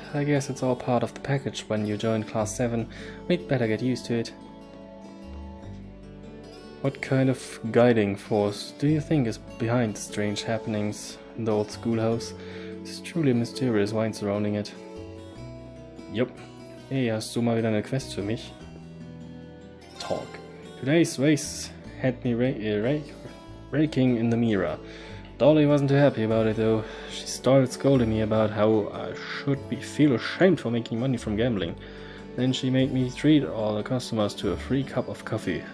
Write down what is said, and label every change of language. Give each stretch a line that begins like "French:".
English: I guess it's all part of the package when you join Class 7. We'd better get used to it. What kind of guiding force do you think is behind the strange happenings in the old schoolhouse? It's truly a mysterious wind surrounding it. Yup.
German: Hey, hast du mal wieder eine Quest für mich?
English: Talk. Today's race had me raking in the mirror. Dolly wasn't too happy about it though. She started scolding me about how I should feel ashamed for making money from gambling. Then she made me treat all the customers to a free cup of coffee.